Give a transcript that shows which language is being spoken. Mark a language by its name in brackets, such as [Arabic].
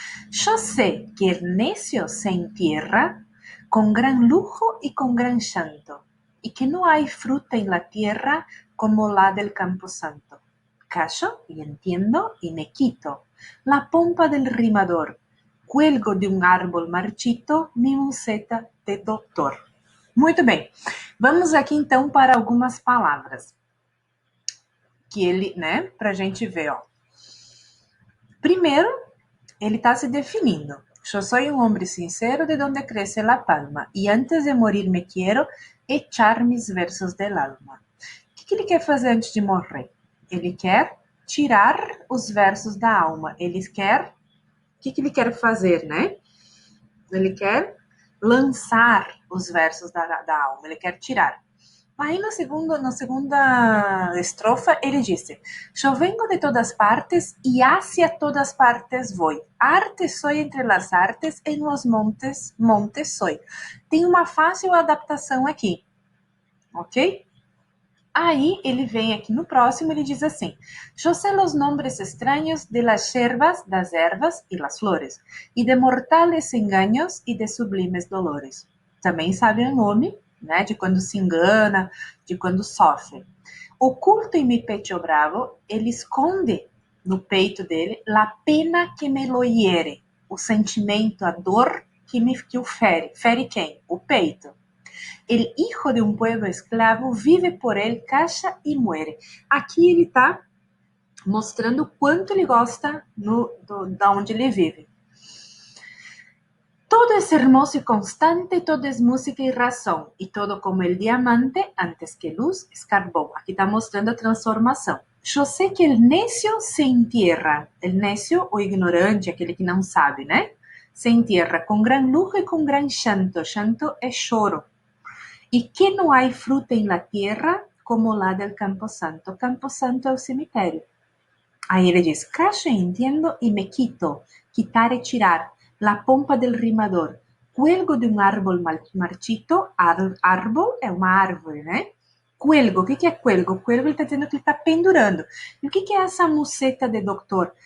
[Spanish] Yo sé que el necio se entierra con gran lujo y con gran llanto, y que no hay fruta en la tierra como la del camposanto. Callo y entiendo y me quito la pompa del rimador. Cuelgo de un árbol marchito mi museta de doutor. [Portuguese] Muito bem. Vamos aqui então para algumas palavras que ele, né, pra gente ver, ó. Primeiro, ele está se definindo. Eu sou um homem sincero [Spanish] de donde crece la palma, e antes de morir me quiero echar mis versos del alma. [Portuguese] O que ele quer fazer antes de morrer? Ele quer tirar os versos da alma. Ele quer... O que ele quer fazer, né? Ele quer lançar os versos da alma. Ele quer tirar. Aí na segunda estrofa ele disse: [Spanish] Eu vengo de todas partes e hacia todas partes voy. Arte soy entre las artes, en los montes, montes soy. [Portuguese] Tem uma fácil adaptação aqui, ok? Aí ele vem aqui no próximo, ele diz assim: [Spanish] Eu sé los nombres extraños de las hierbas, das ervas e las flores, e de mortales engaños e de sublimes dolores. [Portuguese] Também sabe o nome, né, de quando se engana, de quando sofre. [Spanish] Oculto em mi pecho bravo, [Portuguese] ele esconde no peito dele [Spanish] la pena que me lo hiere, [Portuguese] o sentimento, a dor que o fere. Fere quem? O peito. [Spanish] El hijo de un pueblo esclavo vive por él, calla y muere. [Portuguese] Aqui ele está mostrando quanto ele gosta da onde ele vive. [Spanish] Todo es hermoso y constante, todo es música y razón, y todo como el diamante, antes que luz, es carbón. [Portuguese] Aqui está mostrando a transformação. Eu sei que [Spanish] el necio se entierra. [Portuguese] El necio, o ignorante, aquele que não sabe, né? [Spanish] Se entierra com gran lujo e com gran llanto. [Portuguese] Llanto é choro. [Spanish] Y que no hay fruta en la tierra como la del Camposanto. [Portuguese] Camposanto é o cemitério. Aí ele diz, [Spanish] callo y entiendo y me quito, [Portuguese] quitar e tirar, [Spanish] la pompa del rimador, cuelgo de un árbol marchito, [Portuguese] árbol é uma árvore, né? Cuelgo, o que é cuelgo? Cuelgo ele está dizendo que ele está pendurando. E o que é essa [Spanish] museta de doutor?